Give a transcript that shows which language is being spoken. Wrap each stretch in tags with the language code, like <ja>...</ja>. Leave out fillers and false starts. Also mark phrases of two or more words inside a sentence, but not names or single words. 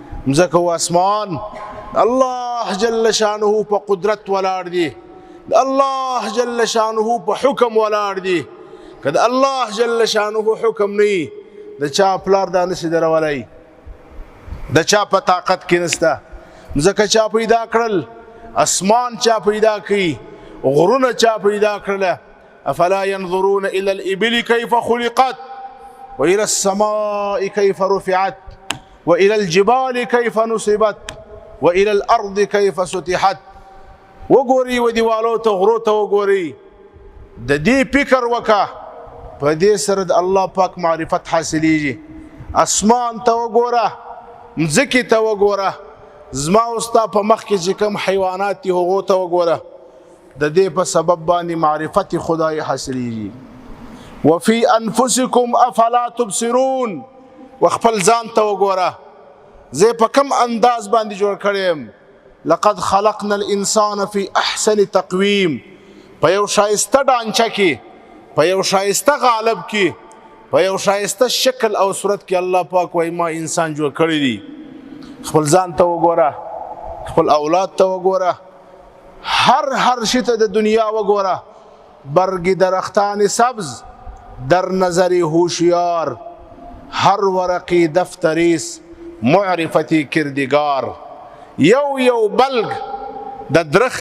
<ps>مځکه او اسمان الله جل شانه په قدرت ولاړ دي، الله جل شانه په حکم ولاړ دي. که د الله جل شانه حکم نه د چا پلار دا نشي درولی، د چا په طاقت کې نسته. مځکه چا پیدا کړل، اسمان چا پیدا کړي، غرونه چا پیدا کړله.</ps> <ar>افلا ينظرون الى الابل كيف خلقت والى السماء كيف رفعت والى الجبال كيف نصبت والى الارض كيف سطحت.</ar> <ps>وګوري و دیوالو ته غرو ته وګوري، د دې فکر وکا، په دې سره د الله پاک معرفت حاصلېږي. اسمان ته وګوره، مځکې ته وګوره، زما او ستا په مخ کې چې کوم حیوانات دي هغو ته وګوره، د دې په سبب باندې معرفت خدای حاصلېږي.</ps> <ar>وفي انفسکم افلا تبصرون،</ar> <ps>وخپل ځان ته وګوره زه په کوم انداز باندې جوړ کړی یم.</ps> <ar>لقد خلقنا الانسان في احسن تقویم،</ar> <ps>په یو ښایسته ډانچه کې، په یو ښایسته غالب کې، په یو ښایسته شکل او صورت کې الله پاک وایي ما انسان جوړ کړی دی. خپل ځان ته وګوره، خپل اولاد ته وګوره، هر شي ته د دنیا وګوره.</ps> <fa>برگ درختان سبز در نظر هوشیار، هر ورقی دفتریست معرفتی کردگار.</fa> <ps>یو بلگ د درخت</ps>